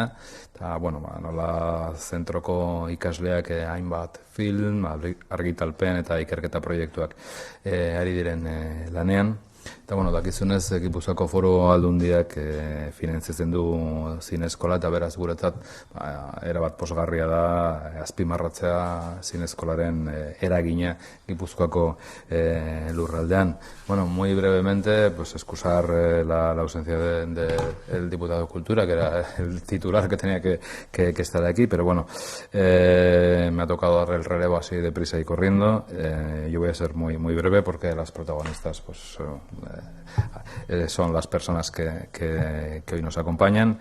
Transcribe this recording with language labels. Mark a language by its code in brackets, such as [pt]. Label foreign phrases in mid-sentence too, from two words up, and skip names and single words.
[eu] Eta, bueno, nola zentroko ikasleak hainbat film, argitalpen eta ikerketa proiektuak ari diren lanean. Eta, bueno, dakizunez, Gipuzkoako Foru Aldundiak finantziatzen du zineskola, eta beraz guretzat erabat posgarria da azpimarratzea zineskolaren eragina Gipuzkoako lurraldean. [es] Bueno, muy brevemente, pues excusar la ausencia del diputado de Cultura, que era el titular que tenía que estar aquí, pero bueno, me ha tocado dar el relevo así deprisa y corriendo. Yo voy a ser muy breve porque las protagonistas pues son las personas que hoy nos acompañan.